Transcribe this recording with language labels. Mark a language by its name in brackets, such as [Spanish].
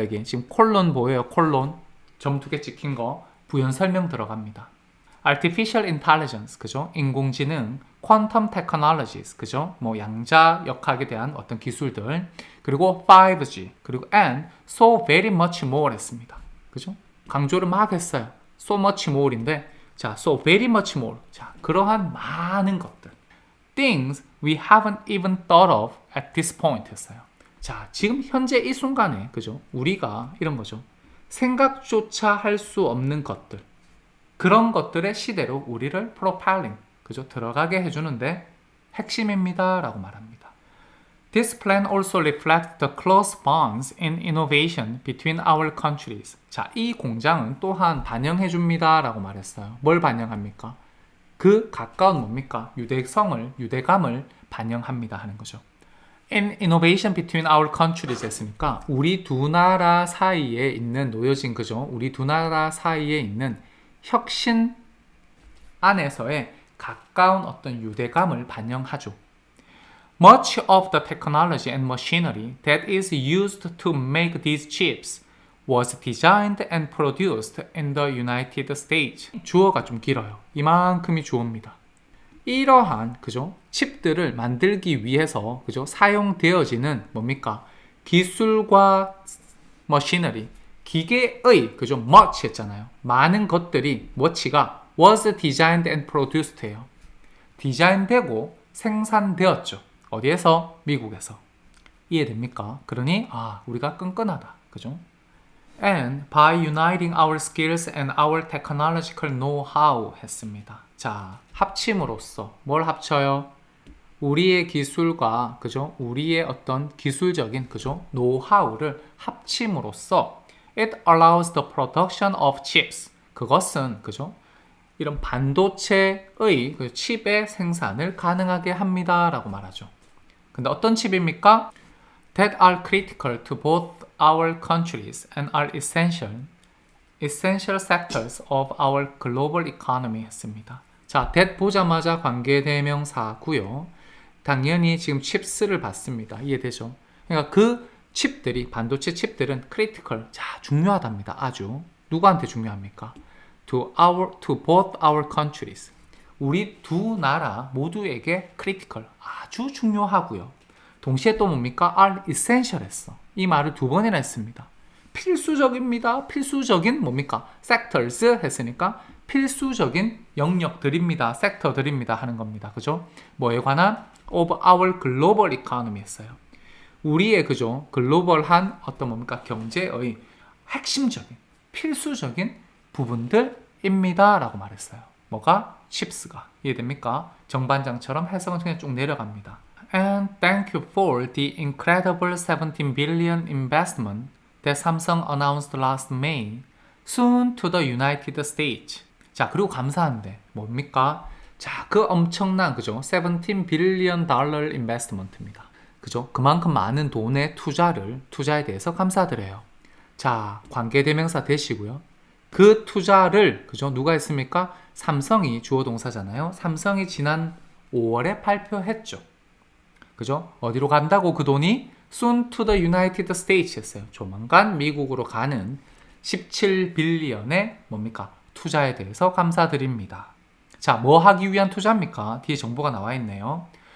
[Korean] 이게 지금 콜론 보여요. 콜론. 점 2개 찍힌 거. 부연 설명 들어갑니다. Artificial Intelligence, 그죠? 인공지능, Quantum Technologies, 그죠? 양자역학에 대한 어떤 기술들, 그리고 5G, 그리고 [English] and so very much more [Korean] 했습니다. 그죠? 강조를 막 했어요. [English] so much more인데, 자, so very much more. [Korean] 자, 그러한 많은 것들. [English] Things we haven't even thought of at this point 했어요. [Korean] 자, 지금 현재 이 순간에, 그죠? 우리가 이런 거죠. 생각조차 할 수 없는 것들. 그런 것들의 시대로 우리를 propelling, 그죠? 들어가게 해주는데 핵심입니다 라고 말합니다. [English] This plan also reflects the close bonds in innovation between our countries. [Korean] 자, 이 공장은 또한 반영해줍니다 라고 말했어요. 뭘 반영합니까? 그 가까운 뭡니까? 유대감을 반영합니다 하는 거죠. [English] In innovation between our countries [Korean] 했으니까 우리 두 나라 사이에 있는 놓여진, 그죠? 우리 두 나라 사이에 있는 혁신 안에서의 가까운 어떤 유대감을 반영하죠. [English] Much of the technology and machinery that is used to make these chips was designed and produced in the United States. [Korean] 주어가 좀 길어요. 이만큼이 주어입니다. 이러한 그죠? 칩들을 만들기 위해서 그죠? 사용되어지는 뭡니까? 기술과 머시너리, 기계의 그죠? much 했잖아요. 많은 것들이 much가 was designed and produced예요. 디자인되고 생산되었죠. 어디에서? 미국에서. 이해됩니까? 그러니 우리가 끈끈하다. 그죠? And by uniting our skills and our technological know-how 했습니다. 자, 합침으로써 뭘 합쳐요? 우리의 기술과 그죠? 우리의 어떤 기술적인 그죠? 노하우를 합침으로써 [English] it allows the production of chips. [Korean] 그것은 그죠? 이런 반도체의 그 칩의 생산을 가능하게 합니다라고 말하죠. 근데 어떤 칩입니까? [English] That are critical to both our countries and are essential sectors of our global economy 했습니다. [Korean] 자, that 보자마자 관계대명사고요. 당연히 지금 칩스를 봤습니다. 이해되죠? 그러니까 그 칩들이 반도체 칩들은 critical, 자, 중요하답니다. [English] 아주. [Korean] 누구한테 중요합니까? [English] To both our countries. [Korean] 우리 두 나라 모두에게 critical, 아주 중요하고요. 동시에 또 뭡니까? are essential 했어. 이 말을 두 번이나 했습니다. 필수적입니다. 필수적인 뭡니까? sectors 했으니까 필수적인 영역들입니다. 섹터들입니다 하는 겁니다. 그죠? 뭐에 관한? of our global economy 했어요. 우리의 그죠? 글로벌한 어떤 뭡니까? 경제의 핵심적인, 필수적인 부분들입니다 라고 말했어요. 뭐가? 칩스가. 이해됩니까? 정반장처럼 해석은 그냥 쭉 내려갑니다. [English] And thank you for the incredible 17 billion investment that Samsung announced last May, soon to the United States. [Korean] 자, 그리고 감사한데 뭡니까? 자, 그 엄청난 그죠? 17 billion dollar investment입니다. 그죠? 그만큼 많은 돈의 투자에 대해서 감사드려요. 자, 관계대명사 되시고요. 그 투자를 그죠? 누가 했습니까? 삼성이 주어 동사잖아요. 삼성이 지난 5월에 발표했죠. 그죠? 어디로 간다고 그 돈이? [English] Soon to the United States 했어요. [Korean] 조만간 미국으로 가는 17빌리언의 뭡니까? 투자에 대해서 감사드립니다. 자, 뭐 하기 위한 투자입니까? 뒤에 정보가 나와 있네요.